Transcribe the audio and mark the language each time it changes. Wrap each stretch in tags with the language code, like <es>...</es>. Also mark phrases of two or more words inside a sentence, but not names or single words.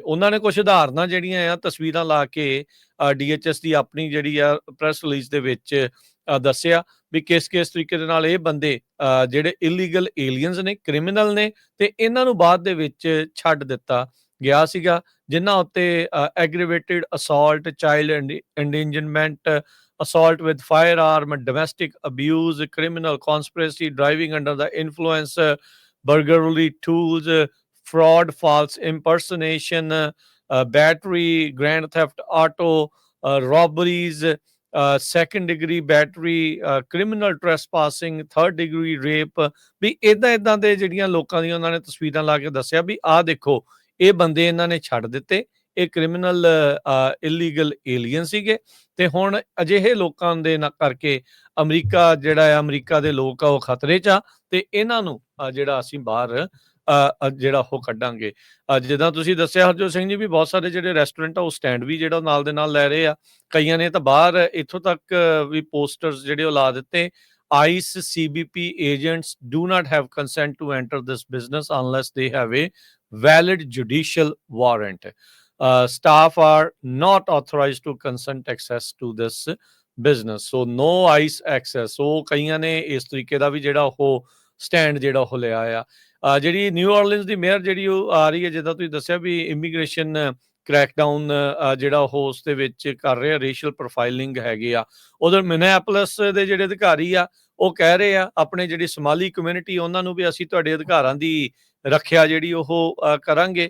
<pa>ਉਹਨਾਂ ਨੇ ਕੁਝ ਉਦਾਹਰਨਾਂ ਜਿਹੜੀਆਂ ਆ ਤਸਵੀਰਾਂ ਲਾ ਕੇ DHS ਦੀ ਆਪਣੀ ਜਿਹੜੀ ਆ</pa> <en>press release</en> <pa>ਦੇ ਵਿੱਚ ਦੱਸਿਆ ਵੀ ਕਿਸ ਤਰੀਕੇ ਦੇ ਨਾਲ ਇਹ ਬੰਦੇ ਜਿਹੜੇ</pa> <en>illegal aliens</en> <pa>ਨੇ ਕ੍ਰਿਮੀਨਲ ਨੇ ਤੇ ਇਹਨਾਂ ਨੂੰ ਬਾਅਦ ਦੇ ਵਿੱਚ ਛੱਡ ਦਿੱਤਾ ਗਿਆ ਸੀਗਾ ਜਿਨ੍ਹਾਂ ਉੱਤੇ</pa> <en>aggravated assault child endangerment assault with firearm, domestic abuse, criminal conspiracy, driving under the influence, burglary tools, fraud, false impersonation, battery, grand theft auto, robberies, second degree battery, criminal trespassing, third degree rape,</en> <pa>ਵੀ ਇਦਾਂ ਦੇ ਜਿਹੜੀਆਂ ਲੋਕਾਂ ਦੀਆਂ ਉਹਨਾਂ ਨੇ ਤਸਵੀਰਾਂ ਲਾ ਕੇ ਦੱਸਿਆ ਵੀ ਆਹ ਦੇਖੋ ਇਹ ਬੰਦੇ ਇਹਨਾਂ ਨੇ ਛੱਡ ਦਿੱਤੇ, ਇਹ</pa> <en>criminal illegal alien</en> <pa>ਸੀਗੇ ਤੇ ਹੁਣ ਅਜਿਹੇ ਲੋਕਾਂ ਦੇ ਕਰਕੇ ਅਮਰੀਕਾ ਜਿਹੜਾ ਆ, ਅਮਰੀਕਾ ਦੇ ਲੋਕ ਆ ਉਹ ਖਤਰੇ 'ਚ ਆ ਤੇ ਇਹਨਾਂ ਨੂੰ ਜਿਹੜਾ ਅਸੀਂ ਬਾਹਰ ਜਿਹੜਾ ਉਹ ਕੱਢਾਂਗੇ। ਜਿੱਦਾਂ ਤੁਸੀਂ ਦੱਸਿਆ ਹਰਜੋਤ ਸਿੰਘ ਜੀ ਵੀ ਬਹੁਤ ਸਾਰੇ ਜਿਹੜੇ ਰੈਸਟੋਰੈਂਟ ਆ ਉਹ ਸਟੈਂਡ ਵੀ ਜਿਹੜਾ ਨਾਲ ਦੇ ਨਾਲ ਲੈ ਰਹੇ ਆ, ਕਈਆਂ ਨੇ ਤਾਂ ਬਾਹਰ ਇੱਥੋਂ ਤੱਕ ਵੀ ਪੋਸਟਰਸ ਜਿਹੜੇ ਉਹ ਲਾ ਦਿੱਤੇ,</pa> <en>ICE CBP agents do not have consent to enter this business unless they have a valid judicial warrant. Staff are not authorized to consent access to this business. So no ICE access.</en> <pa>So ਕਈਆਂ ਨੇ ਇਸ ਤਰੀਕੇ ਦਾ ਵੀ ਜਿਹੜਾ ਉਹ ਸਟੈਂਡ ਜਿਹੜਾ ਉਹ ਲਿਆ ਆ। ਜਿਹੜੀ ਨਿਊ ਆਰਲੀਨਸ ਦੀ ਮੇਅਰ ਜਿਹੜੀ ਉਹ ਆ ਰਹੀ ਹੈ, ਜਿੱਦਾਂ ਤੁਸੀਂ ਦੱਸਿਆ ਵੀ</pa> <en>immigration crackdown</en> <pa>ਜਿਹੜਾ ਉਹ ਉਸ ਦੇ ਵਿੱਚ ਕਰ ਰਹੇ ਆ,</pa> <en>racial profiling</en> <pa>ਹੈਗੇ ਆ। ਉਧਰ ਮਿਨੇਆਪੋਲਿਸ ਦੇ ਜਿਹੜੇ ਅਧਿਕਾਰੀ ਆ ਉਹ ਕਹਿ ਰਹੇ ਆ ਆਪਣੇ ਜਿਹੜੀ</pa> <en>Somali community</en> <pa>ਉਹਨਾਂ ਨੂੰ ਵੀ ਅਸੀਂ ਤੁਹਾਡੇ ਅਧਿਕਾਰਾਂ ਦੀ ਰੱਖਿਆ ਜਿਹੜੀ ਉਹ ਕਰਾਂਗੇ।</pa>